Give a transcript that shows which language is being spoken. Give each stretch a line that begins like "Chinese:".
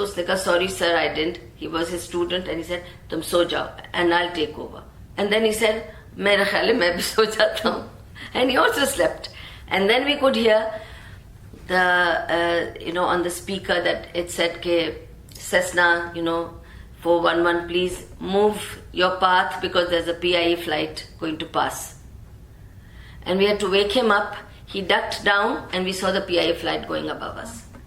Urdu: तो उसने कहा
English: sorry sir, I didn't. He was his student, and he said
Urdu: तुम सो जाओ
English: and I'll take over. And then he said
Urdu: मेरा ख्याल है मैं भी सो जाता हूँ,
English: and he also slept. And then we could hear the on the speaker that it said ke Cessna 411, please move your path because there's a PIE flight going to pass. And we had to wake him up. He ducked down, and we saw the PIE flight going above us.